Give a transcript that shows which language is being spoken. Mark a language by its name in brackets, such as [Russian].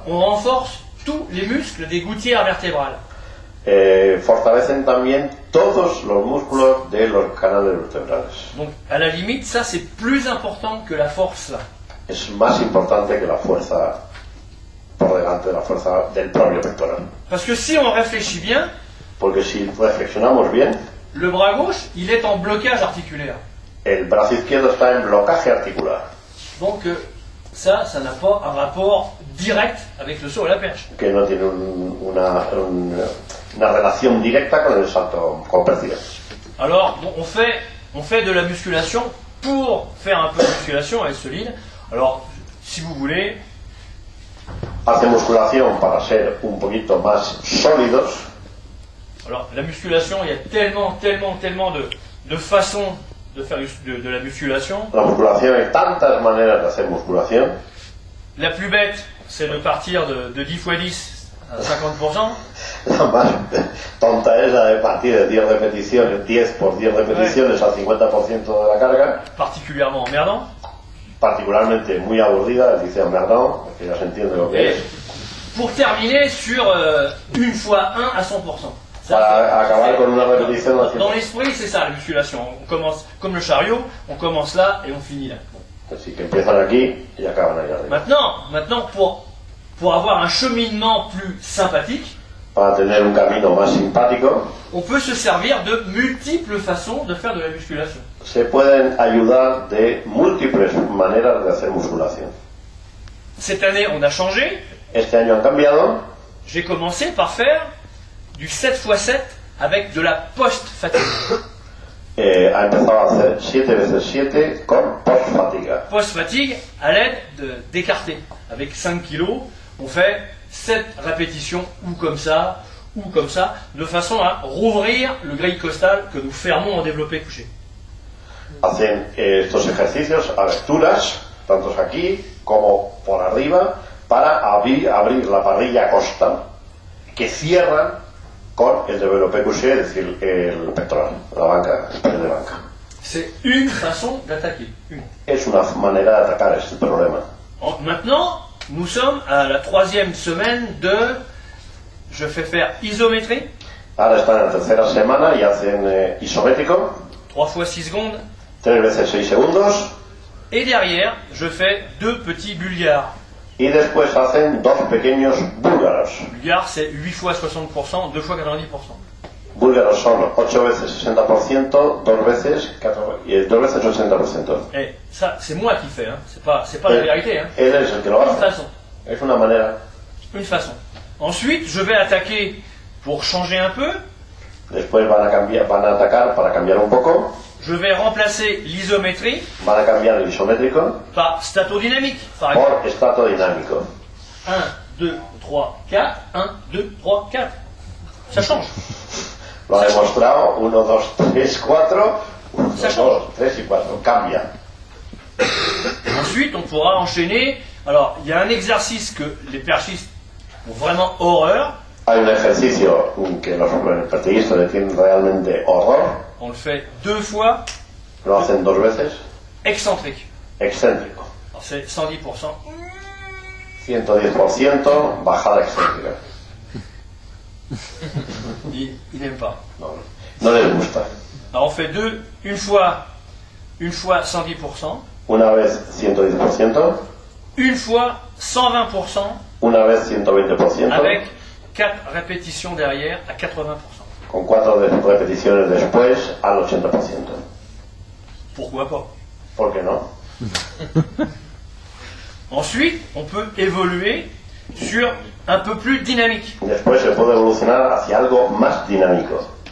[French] on renforce tous les muscles des gouttières vertébrales. [Spanish] fortalecen también todos los músculos de los canales vertebrales. [French] Donc à la limite, ça c'est plus important que la force là. [Spanish] Es más importante que la fuerza por delante de la fuerza del propio pectoral. [French] Parce que si on réfléchit bien, [Spanish] Porque si reflexionamos bien, [French] le bras gauche, il est en blocage articulaire. [Spanish] el brazo izquierdo está en blocaje articular, [French] Donc ça n'a pas un rapport direct avec le saut à la perche. [Spanish] que no tiene una relación directa con el salto con pértiga. [French] Alors bon, on fait de la musculation pour faire un peu de musculation, être solide. Alors si vous voulez, [Spanish] Hace musculación para ser un poquito más sólidos. [French] alors la musculation, il y a tellement de façons de faire de la musculation. [Spanish] La musculación, hay tantas maneras de hacer musculación. [French] La plus bête, c'est de partir de 10 x 10 à 50%. [Spanish] La más tonta es la de partir de 10 repeticiones, 10 por 10 repeticiones al 50% de la carga. [French] Particulièrement emmerdant. [Spanish] Particularmente muy aburrida, dice Merdón, que ya se entiende lo que [French] Et [Spanish] es. [French] pour terminer sur 1 x 1 à 100%. Ça, [Spanish] Para acabar con una repetición al 100%. [French] dans l'esprit, c'est ça la musculation. On commence comme le chariot, on commence là et on finit là. [Spanish] Así que empiezan aquí y acaban allá arriba. [French] Maintenant pour avoir un cheminement plus sympathique, [Spanish] Para tener un camino más simpático, [French] on peut se servir de multiples façons de faire de la musculation. [Spanish] se pueden ayudar de múltiples maneras de hacer musculación. [French] Cette année, on a changé. [Spanish] Este año han cambiado. [French] J'ai commencé par faire du 7x7 avec de la post-fatigue. [Spanish] Ha empezado a hacer 7x7 con post-fatiga. [French] Post-fatigue à l'aide d'écartés. Avec 5 kilos, on fait 7 répétitions ou comme ça, de façon à rouvrir le grille costal que nous fermons en développé couché. [Spanish] Hacen estos ejercicios aberturas, tanto aquí como por arriba, para abrir la parrilla costal, que cierran con el développé couché, es decir, el pectoral, la banca, el pene de banca. [French] C'est une façon d'attaquer. Une. [Spanish] Es una manera de atacar este problema. [French] Maintenant, nous sommes à la 3e semaine de... Je fais faire isométrie. [Spanish] Ahora están en la tercera semana y hacen isométrico, [French] 3 fois 6 secondes. [Spanish] 3 veces 6 segundos, [French] Et derrière, je fais 2 petits bulgares. [Spanish] y después hacen 2 pequeños búlgaros. [French] Bulgare, c'est 8 fois 60%, 2 fois 90%. [Spanish] Búlgaros son 8 veces 60%, 2 veces 80%. [French] Et ça, c'est moi qui fais, hein. C'est pas la vérité. Hein. [Spanish] Él es el que lo [French] Une [Spanish] hace. [French] façon. [Spanish] Es una manera. [French] Une façon. Ensuite, je vais attaquer pour changer un peu. [Spanish] Después van a atacar para cambiar un poco. [French] Je vais remplacer l'isométrie [Spanish] Van a cambiar el isométrico [French] par statodynamique, par exemple. [Spanish] por estrato dinámico. [French] 1, 2, 3, 4. 1, 2, 3, 4. Ça change. [Spanish] Lo ha demostrado. 1, 2, 3, 4. 1, [French] Ça [Spanish] 2, 3 y 4. Cambia. [French] Ensuite, on pourra enchaîner. Alors, il y a un exercice que les perchistes ont vraiment horreur. [Spanish] Hay un ejercicio que los pertiguistas le tienen realmente horror. [French] On le fait 2 fois [Spanish] Lo hacen 2 veces. [French] excentrique. [Spanish] Excéntrico. [French] Alors, c'est 110%. [Spanish] 110% bajada excéntrica. [French] Il n'aime pas. [Spanish] No les gusta. [French] Alors, on fait une fois 110%, [Spanish] Una vez 110%, [French] une fois 120%, [Spanish] una vez 120%, [French] avec 4 répétitions derrière à 80%. [Spanish] con 4 repeticiones después al 80%. [French] Pourquoi pas? [Spanish] ¿Por qué no? [French] Ensuite, on peut évoluer sur un peu plus dynamique. [Spanish] Después se puede evolucionar hacia algo más dinámico.